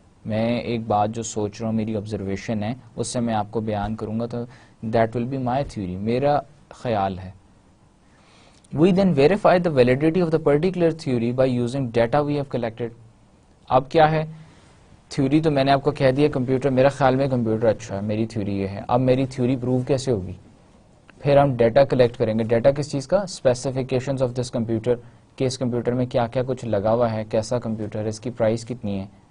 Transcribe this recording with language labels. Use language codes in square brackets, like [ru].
[ur] میں ایک بات جو سوچ رہا ہوں, میری آبزرویشن ہے, اس سے میں آپ کو بیان کروں گا تو [en] that will be my theory, [ur] میرا خیال ہے. [en] We then verify the validity of the particular theory by using data we have collected. [ur] اب کیا ہے تھیوری؟ تو میں نے آپ کو کہہ دیا کمپیوٹر, میرا خیال میں کمپیوٹر اچھا ہے, میری تھیوری یہ ہے. اب میری تھیوری پروو کیسے ہوگی؟ پھر ہم ڈیٹا کلیکٹ کریں گے. ڈیٹا کس چیز کا؟ [en] specifications of this computer, [ur] کہ اس کمپیوٹر میں کیا کیا کچھ لگا ہوا ہے, کیسا کمپیوٹر ہے, اس کی پرائس کتنی ہے.